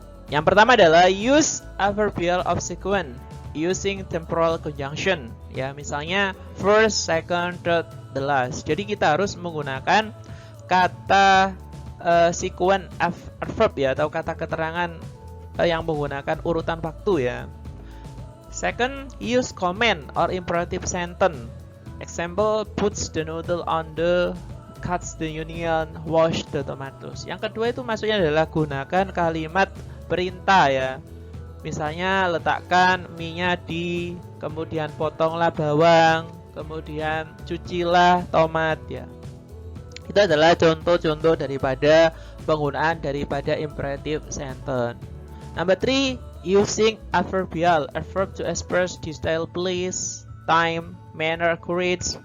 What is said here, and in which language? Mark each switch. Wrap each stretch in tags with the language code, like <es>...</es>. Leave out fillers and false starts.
<id>Yang pertama adalah</id> <en>use adverbial of sequence using temporal conjunction</en> <id>ya, misalnya</id> <en>first, second, third, the last.</en> <id>Jadi kita harus menggunakan kata sequence adverb ya, atau kata keterangan yang menggunakan urutan waktu ya.</id> <en>Second, use command or imperative sentence. Example, puts the noodle on the, cuts the onion, wash the tomatoes.</en> <id>Yang kedua itu maksudnya adalah gunakan kalimat perintah ya. Misalnya letakkan mie-nya di, kemudian potonglah bawang, kemudian cucilah tomat ya. Itu adalah contoh-contoh daripada penggunaan daripada imperative sentence.</id> <en>Number 3, using adverbial, adverb to express detail, place, time, manner, courage.</en>